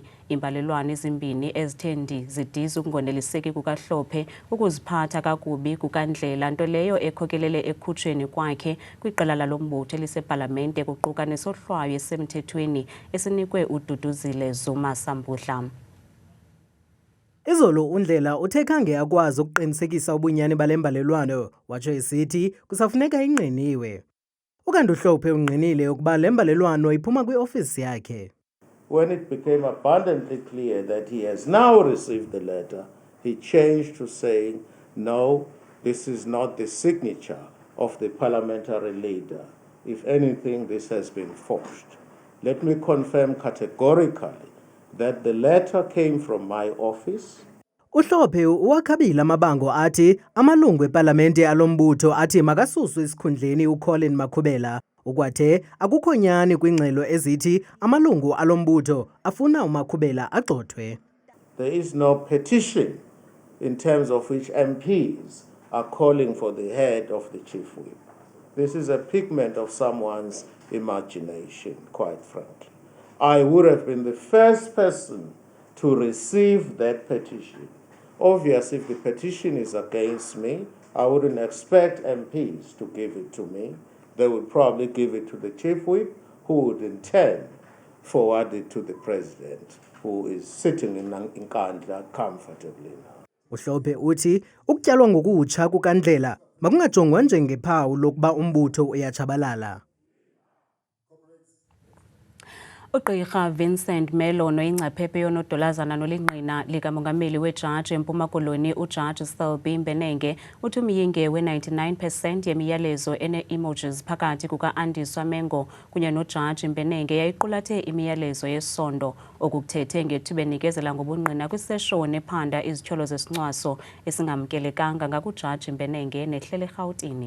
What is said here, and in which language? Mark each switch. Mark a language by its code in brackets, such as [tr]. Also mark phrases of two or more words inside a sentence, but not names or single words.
[xh] Imbalelwano ezimbini ezithende zidiza ukungoneliseki kukaHlophe ukuziphatha kakubi kukaNdlela nto leyo ekhokelele ekhutshweni kwakhe kwiqela lalombutho elisepalamente kuquka nesohlwayo esemthethweni esinikwe uDuduzile Zuma Sambudla. Izolo uNdlela uthe khange akwazi ukuqinisekisa ubunyani bale mbalelwano watsho esithi kusafuneka ingqiniwe. Ukanti uHlophe ungqinile ukuba le mbalelwano iphuma kwiofisi yakhe. [en] When it became abundantly clear that he has now received the letter, he changed to saying, no, this is not the signature of the parliamentary leader. If anything, this has been forged. Let me confirm categorically that the letter came from my office. [xh] uHlophe uwakhabile amabango athi amalungu epalamente alombutho athi makasuswe esikhundleni uColin Makhubela ukwathe akukho nyani kwingxelo ezithi amalungu alombutho afuna uMakhubela agxothwe. [en] There is no petition in terms of which MPs are calling for the head of the chief whip. This is a figment of someone's imagination, quite frankly. I would have been the first person to receive that petition. Obviously, if the petition is against me, I wouldn't expect MPs to give it to me. They would probably give it to the chief whip, who would in turn forward it to the president. who is sitting in Nkandla comfortably now. [xh] Uhlophe uthi ukutyalwa ngokutsha kukaNdlela makungajongwa njengephawu lokuba umbutho uyatshabalala. Ugqirha Vincent Melo noyingcaphephe yonodolazana nolingqina likamongameli wejaji eMpuma Koloni ujaji Selby Mbenenge uthi umyinge we-99% yemiyalezo ene-emojis phakathi kuka-Andiswa Mengo kunye nojaji Mbenenge yayiqulathe imiyalezo yesondo okukuthethe ngethuba enikezela ngobungqina kwiseshoni ephanda izityholo zesincwaso esingamkelekanga ngakujaji Mbenenge nehlele eRhawutini.